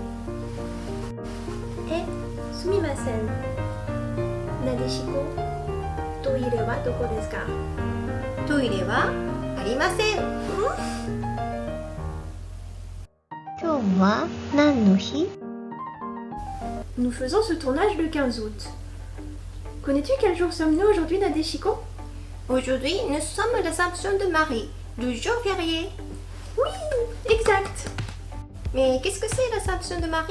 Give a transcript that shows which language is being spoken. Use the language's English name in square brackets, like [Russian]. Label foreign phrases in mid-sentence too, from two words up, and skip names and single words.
[Japanese] すみません。なでしこ、トイレはどこですか? トイレはありません。今日は何の日? [French] Nous faisons ce tournage le 15 août. Connais-tu quel jour sommes-nous aujourd'hui, Nadeshiko? Aujourd'hui, nous sommes l'Assomption de Marie, le jour férié. Oui, exact. Mais qu'est-ce que c'est l'Assomption de Marie?